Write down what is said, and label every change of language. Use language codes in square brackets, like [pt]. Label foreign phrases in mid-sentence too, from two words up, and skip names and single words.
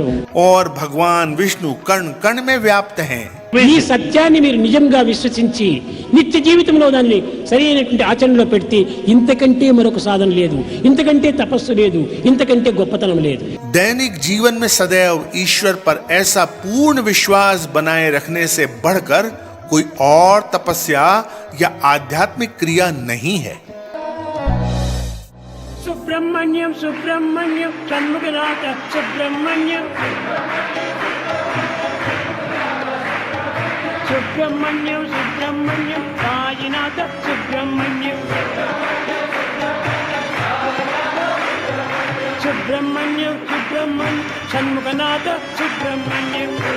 [hi] और भगवान विष्णु कण कण में व्याप्त हैं. [te] ఈ సత్యాన్ని మీరు నిజంగా విశ్వసించి నిత్య జీవితంలో దాన్ని సరైనటువంటి ఆచరణలో పెడితే ఇంతకంటే మరొక సాధన లేదు, ఇంతకంటే తపస్సు లేదు, ఇంతకంటే గొప్పతనం లేదు. [hi] दैनिक जीवन में सदैव ईश्वर पर ऐसा पूर्ण विश्वास बनाए रखने से बढ़कर कोई और तपस्या या आध्यात्मिक क्रिया नहीं है. [te] సుబ్రహ్మణ్యం సుబ్రహ్మణ్యం షణ్ముఖనాథ సుబ్రహ్మణ్యం సుబ్రహ్మణ్యం సుబ్రహ్మణ్యం సాయినాథ సుబ్రహ్మణ్యం సుబ్రహ్మణ్యం సుబ్రహ్మణ్యం షణ్ముఖనాథ సుబ్రహ్మణ్యం